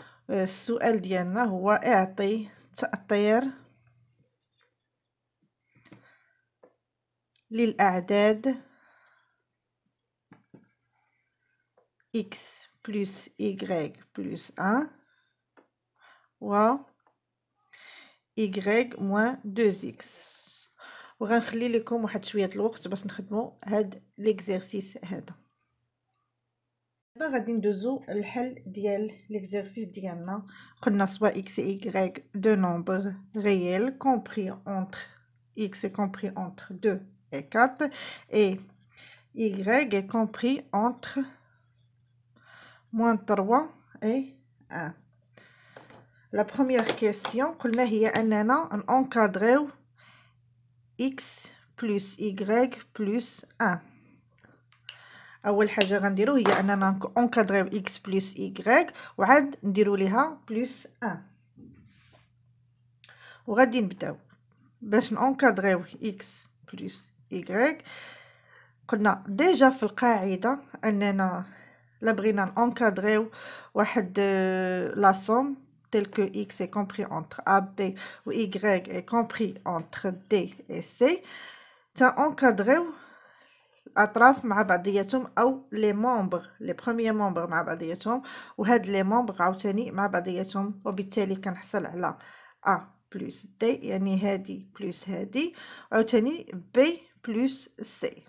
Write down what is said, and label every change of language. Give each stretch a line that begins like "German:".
Arabic: السؤال ديالنا هو اعطي تأطير للأعداد x plus y plus 1 و y moins 2x. وغنخلي لكم واحد شويه الوقت باش نخدموا هاد ليكزرسيس هذا. دابا غادي ندوزو للحل ديال ليكزرسيس ديالنا. قلنا سوا
French: x et y deux nombres réels compris entre x est compris entre 2 et 4 et y est compris entre moins 3 et 1. La première question
Arabic: قلنا هي أننا نأنكادريو
French: x plus y plus 1.
Arabic: أول حاجة غنديرو هي أننا نأنكادريو x plus y وعاد نديرو ليها plus 1. وغادي نبداو باش نأنكادريو x plus y. قلنا ديجا في القاعدة أننا لا بغينا نأنكادريو واحد لا سوم
French: tel que x est compris entre a, b ou y est compris entre d et c
Arabic: تنأنكادريو الأطراف مع بعضياتهم أو لي مومبر لي بروميير مومبر مع بعضياتهم، وهاد لي مومبر عاوتاني مع بعضياتهم، وبالتالي كنحصل على a plus d يعني هادي بلس هادي عاوتاني b plus c.